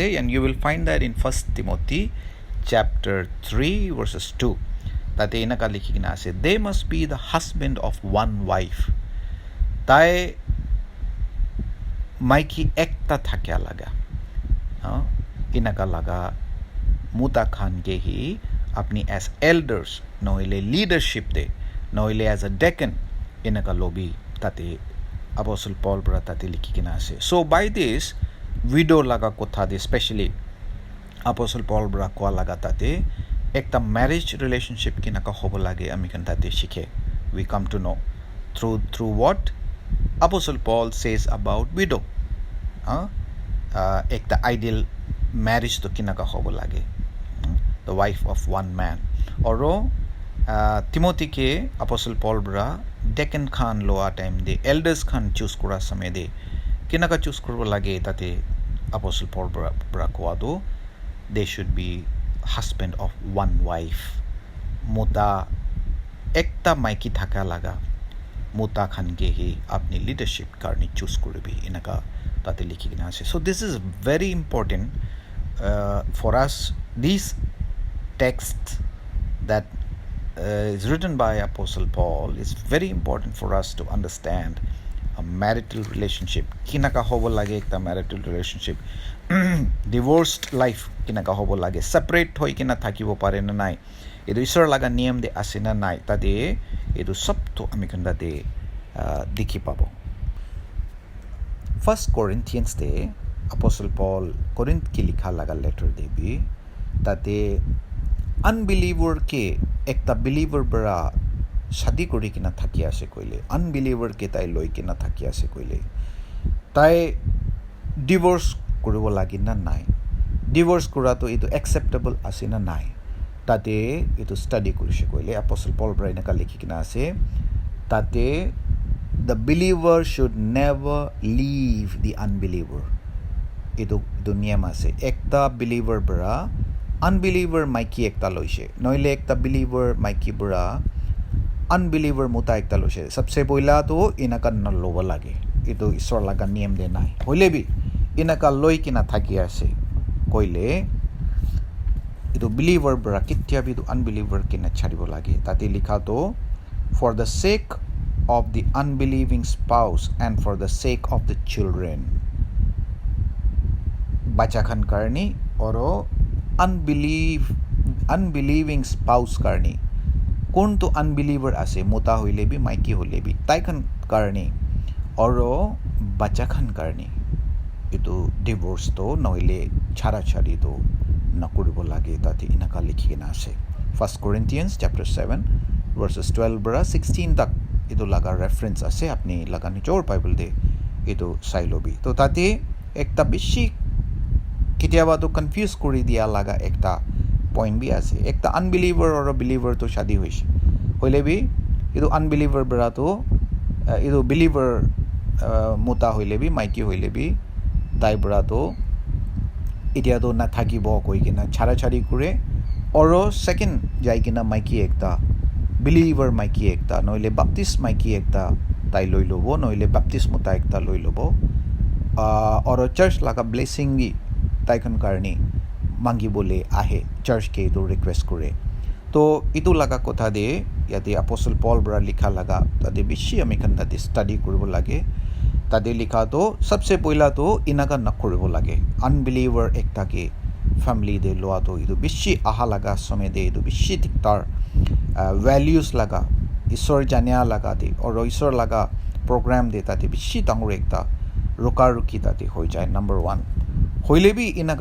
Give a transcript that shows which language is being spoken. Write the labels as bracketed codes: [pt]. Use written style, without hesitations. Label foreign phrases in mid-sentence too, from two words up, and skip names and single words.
[en] And you will find that in 1 Timothy chapter 3 verses 2. [nag] Tate enaka likhi kina ase, [en] they must be the husband of one wife. [nag] Tai maiki ekta thakya laga. Enaka laga muta khan ke hi apni [en] as elders [nag] noile leadership de noile [en] as a deacon [nag] enaka lobby tate Apostle Paul bra tate likhi kina ase. [en] So by this widow [nag] laga kotha de especially Apostle Paul bra ko laga tate ekta [en] marriage relationship [nag] kinaka hobo lage ami kan tate shikhe. [en] We come to know through what Apostle Paul says about widow. [nag] Ekta ideal marriage to kinaka hobo lage, [en] the wife of one man. [nag] Oro Timothy ke Apostle Paul bra deacon khan loa time de elders khan choose kura samay de kinaka choose kurbo lage tate Apostle Paul bra ko ado [en] they should be husband of one wife. [nag] Muta ekta maiki thaka laga muta khan ke hi apni leadership karni choose kuribi enaka tate likhi kina ase. [en] So this is very important for us. These texts that is written by Apostle Paul is very important for us to understand a marital relationship. [nag] Kinaka hobo lage ekta [en] marital relationship. Divorced life [nag] kinaka hobo lage. Separate hoi kina thakibo pare na nai. Edu isor laga niyam de ase na nai. Tade edu sab to ami kanda de dikhi pabo. 1 Corinthians de Apostle Paul Corinth ki likha laga letter de bi tate unbeliever ke ekta believer bara shadi kori kina thaki ase koile, unbeliever ke tai loi kina thaki ase koile, tai divorce koribo lagi na nai, divorce kora to itu acceptable ase na nai, tate itu study korise koile Apostle Paul bra enaka likhi kina ase tate [en] the believer should never leave the unbeliever. [nag] Itu niyam ase. Ekta believer bra unbeliever maiki ekta loise, noile ekta believer maiki bra unbeliever muta ekta loise. Sabse poila to inaka naloba lage. Itu isor laga niyam de nai. Hoile bi inaka loi kina thaki ase koile itu believer bra kitya bi to unbeliever kina charibo lage. Tate likha to [en] for the sake of the unbelieving spouse and for the sake of the children. [nag] Bachakhan karni oro [en] unbelieving spouse [nag] karni. Kon to unbeliever ase muta hoile bi maiki hoile bi taikhan karni oro bachakhan karni. Itu divorce to noile chara chari to nakuribo lage tate inaka likhi kina ase. 1 Corinthians chapter 7 verses 12 bra 16 tak itu laga reference ase apni laga nichor Bible de itu sailobi. To tate ekta bishi kitiaba to confuse kori dia laga ekta point bi ase. Ekta unbeliever [en] or a believer [nag] to shadi hoise hoile bi itu unbeliever bra to itu believer muta hoile bi maiki hoile bi tai bra to itia to na thakibo koi kina chara chari kure oro second jai kina maiki ekta believer maiki ekta noile baptist maiki ekta tai loi lobo noile baptist muta ekta loi lobo oro church laga blessing gi taikhan karni mangi bole ahe church ke to request kore. To itu laga kotha de ইয়াতে Apostle Paul bra likha laga tade bishi amikhan tade study koribo lage tade likha to sabse poila to inaga nakoribo lage unbeliever ekta ke family de loa to idu bishi aha laga some de idu bishi diktar values laga isor jania laga de oro isor laga program de tade bishi dangor ekta roka ruki tade hoi jai number 1 hoile bi inaga